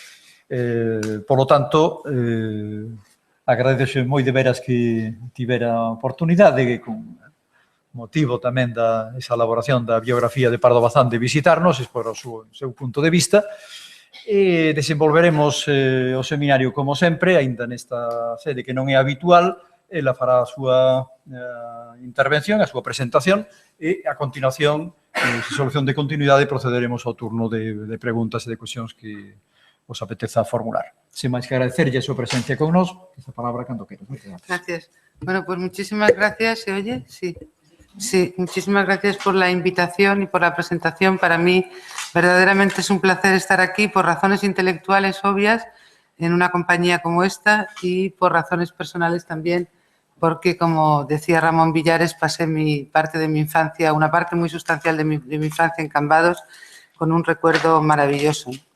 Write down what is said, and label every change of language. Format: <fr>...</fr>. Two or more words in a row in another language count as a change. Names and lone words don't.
<es>Por lo tanto,</es> <gl>agradeço moi de veras que tivera a oportunidade que con motivo tamén esa elaboración da biografía de Pardo Bazán de visitarnos, expor o seu punto de vista, e desenvolveremos o seminario como sempre, aínda nesta sede que non é habitual. Ela fará a súa intervención, a súa presentación, e a continuación, solución de continuidade, procederemos ao turno de preguntas e de cuestións que os apeteza formular. Sin máis que agradecerlle a súa presencia con nós, esa palabra cando queras.</gl> <es>Gracias. Bueno, pues muchísimas gracias. ¿Se oye? Sí. Sí, muchísimas gracias por la invitación y por la presentación. Para mí, verdaderamente es un placer estar aquí por razones intelectuales obvias en una compañía como esta y por razones personales también, porque, como decía Ramón Villares, pasé parte de mi infancia, una parte muy sustancial de mi infancia en Cambados, con un recuerdo maravilloso.</es>